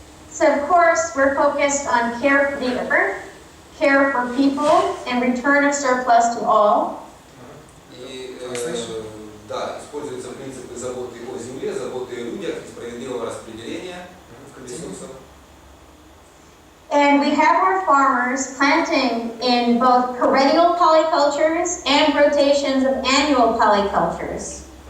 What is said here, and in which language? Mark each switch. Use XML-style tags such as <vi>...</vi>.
<en>So of course we're focused on care for the earth, care for people, and return of surplus to all.</en> <ru>И да, используются принципы заботы о земле, заботы о людях и справедливого распределения ресурсов.</ru> <en>And we have our farmers planting in both perennial polycultures and rotations of annual polycultures.</en>